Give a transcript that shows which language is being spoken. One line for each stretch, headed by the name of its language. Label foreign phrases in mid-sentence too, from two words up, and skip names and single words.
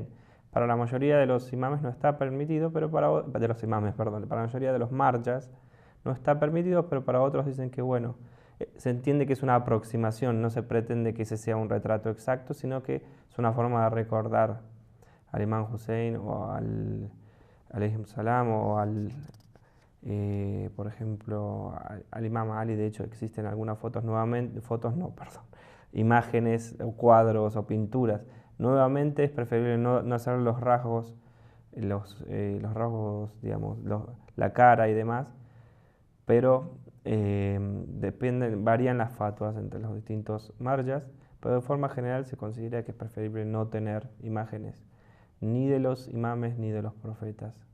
Spanish: Para la mayoría de los imames no está permitido, pero para la mayoría de los marjas no está permitido, pero para otros dicen que bueno, se entiende que es una aproximación, no se pretende que ese sea un retrato exacto, sino que es una forma de recordar al imán Hussein o
Arabic: عليهم السلام
Spanish: o por ejemplo, al imam Ali. De hecho, existen algunas imágenes o cuadros o pinturas. Nuevamente es preferible no hacer los rasgos, digamos, la cara y demás, pero varían las fatwas entre los distintos marjas, pero de forma general se considera que es preferible no tener imágenes ni de los imames ni de los profetas.